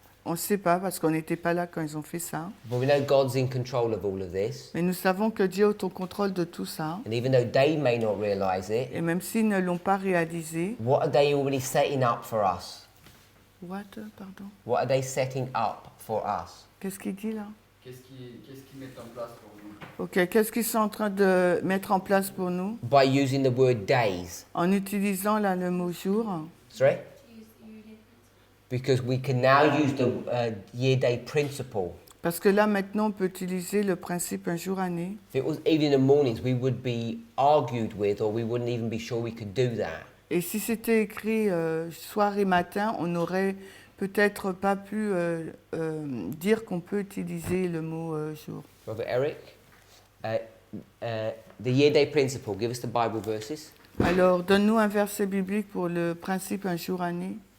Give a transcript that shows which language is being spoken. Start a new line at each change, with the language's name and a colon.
French: On ne sait pas parce qu'on n'était pas là quand ils ont fait ça.
English: But we know God's in control of all of this.
French: Mais nous savons que Dieu est au contrôle de tout ça.
English: And even though they may not realize it,
French: Et même s'ils ne l'ont pas réalisé,
English: what are they already setting up for us?
French: pardon,
English: What are they setting up for us?
French: qu'est-ce qu'il dit là? Qu'est-ce qu'ils mettent en place pour nous? Ok, qu'est-ce qu'ils sont en train de mettre en place pour nous?
English: By using the word days.
French: En utilisant là le mot jour,
English: Sorry? To use the year-day principle. Because we can now use the year-day principle.
French: parce que là maintenant on peut utiliser le principe un jour année.
English: If it was evening and mornings, we would be argued with, or we wouldn't even be sure we could do that.
French: Et si c'était écrit soir et matin, on n'aurait peut-être pas pu dire qu'on peut utiliser le mot jour.
English: Brother Eric, the year-day principle, give us the Bible verses.
French: Alors, donne-nous un verset biblique pour le principe un jour année.